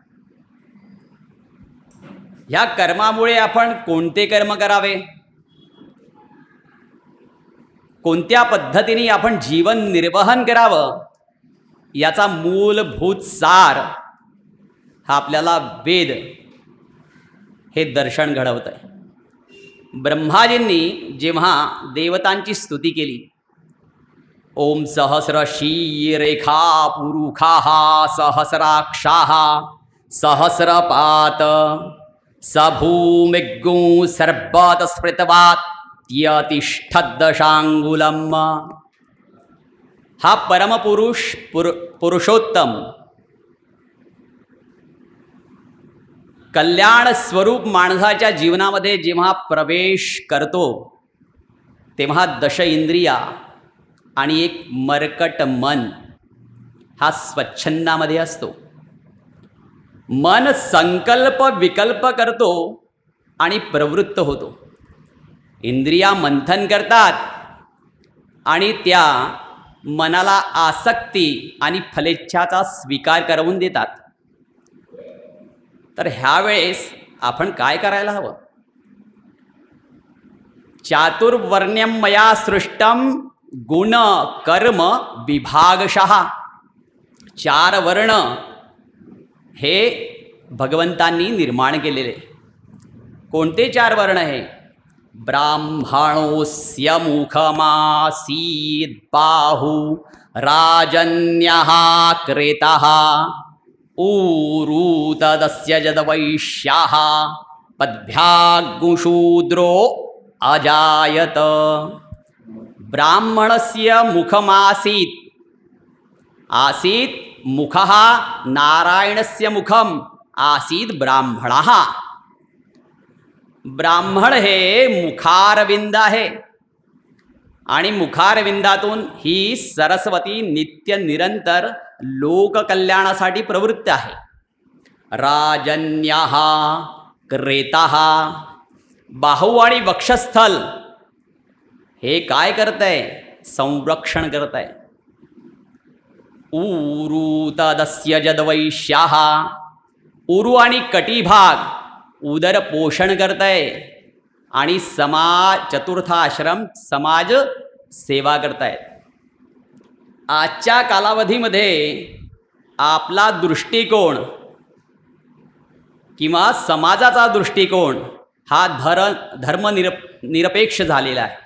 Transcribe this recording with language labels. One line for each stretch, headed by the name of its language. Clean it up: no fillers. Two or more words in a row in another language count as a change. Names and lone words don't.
Marathi: ह्या कर्मामुळे आपण कोणते कर्म करावे, कोणत्या पद्धतीने आपण जीवन निर्वहन करावं, याचा मूलभूत सार हा आपल्याला वेद हे दर्शन घडवत आहे। ब्रह्माजींनी जेव्हा देवतांची स्तुती केली,
Sanskrit: ओम सहस्र शीरेखा पुरुखाः सहस्राक्षाः सहस्रपात सभूमिग्गु सर्वत स्मृतवात् यतिष्ठद्दशांगुलम्।
Marathi: हा परमपुरुष पुरुषोत्तम कल्याण स्वरूप माणसाच्या जीवनामध्ये जेव्हा प्रवेश करतो, तेव्हा 10 इंद्रिया आणि एक मरकट मन हा स्वच्छंदामध्ये असतो। मन संकल्प विकल्प करतो आणि प्रवृत्त होतो। इंद्रिया मंथन करतात आणि त्या मनाला आसक्ती आणि फलेच्छाचा स्वीकार करवून देतात। तर ह्यावेळेस आपण काय करायला हवं?
Sanskrit: चातुर्वर्ण्यं मया सृष्टम गुण कर्म विभागशः।
Marathi: 4 वर्ण हे भगवंतांनी निर्माण केलेले। कोणते 4 वर्ण आहे?
Sanskrit: ब्राह्मणोऽस्य मुखमासीत् बाहु राजन्यः क्रेतः ऊरू तदस्य यद्वैश्यः पद्भ्याग्शूद्रो अजायत। ब्राह्मणस्य मुखमासीत्, आसीत् मुखः नारायणस्य मुखम आसीत् ब्राह्मणः।
Marathi: ब्राह्मण हे मुखारविंद आहे आणि मुखारविंदातून ही सरस्वती नित्य निरंतर लोककल्याणासाठी प्रवृत्त आहे।
Sanskrit: राजन्यः क्रेतः,
Marathi: बाहू आणि वक्षस्थल हे काय करतंय? संरक्षण करतंय।
Sanskrit: ऊरू तदस्य यद्वैश्यः,
Marathi: उरू आणि कटिभाग उदर पोषण करतंय आणि समाज चतुर्थाश्रम समाज सेवा करतायत। आजच्या कालावधीमध्ये आपला दृष्टिकोन किंवा समाजाचा दृष्टिकोन हा धर्मनिरपेक्ष झालेला आहे।